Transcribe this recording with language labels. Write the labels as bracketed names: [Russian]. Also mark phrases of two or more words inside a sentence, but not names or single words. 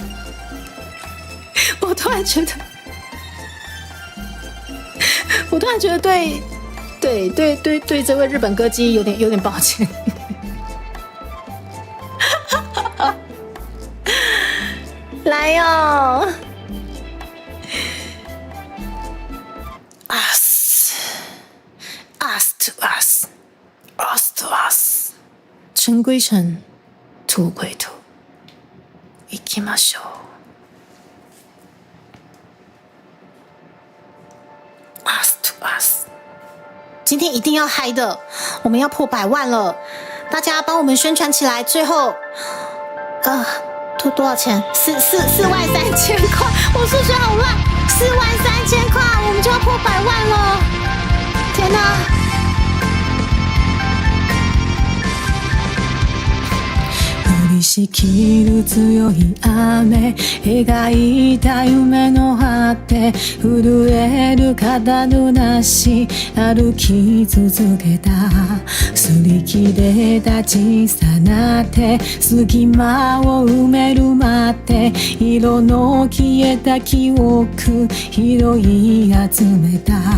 [Chinese] 我突然觉得对这位日本歌姬有点抱歉。来哟 [English] ，us to us。 [Chinese] 尘归尘，土归土，行きましょう。 [English] us to us， [Chinese] 今天一定要嗨的，我们要破100万了，大家帮我们宣传起来。最后，多少钱？43000块，我数学好烂，43000块，我们就要破100万了，天哪！ [Japanese] 降りしきる強い雨描いた夢の果て震える肩のなし歩き続けた擦り切れた小さな手隙間を埋めるまで色の消えた記憶拾い集めた